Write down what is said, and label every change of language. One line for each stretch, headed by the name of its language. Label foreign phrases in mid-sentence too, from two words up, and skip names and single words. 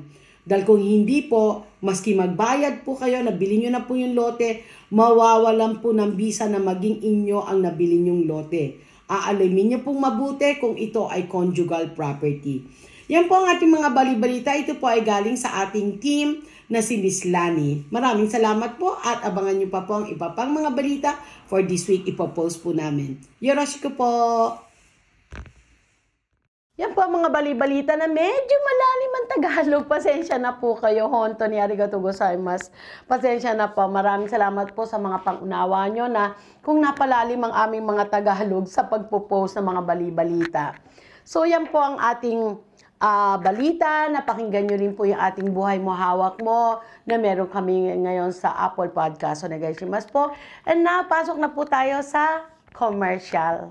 Filipino: Dahil kung hindi po, maski magbayad po kayo, nabili nyo na po yung lote, mawawalan po ng visa na maging inyo ang nabili nyong lote. Aalamin nyo pong mabuti kung ito ay conjugal property. Yan po ang ating mga balibalita. Ito po ay galing sa ating team na si Miss Lani. Maraming salamat po at abangan nyo pa po ang iba pang mga balita
English: for this week.
Filipino: Ipopost po namin. Yoroshiku po! Yan po ang mga balibalita na medyo malalim ang Tagalog. Pasensya na po kayo.
Japanese: 本当に ありがとう ございます.
Filipino: Pasensya na po. Maraming salamat po sa mga pangunawa nyo na kung napalalim ang aming mga Tagalog sa pagpo-post ng mga balibalita. So yan po ang ating balita. Napakinggan nyo rin po yung ating Buhay Mo, Hawak Mo na meron kami ngayon sa Apple Podcast. So nag-ishimasu po.
English: And now,
Filipino: pasok na po tayo sa commercial.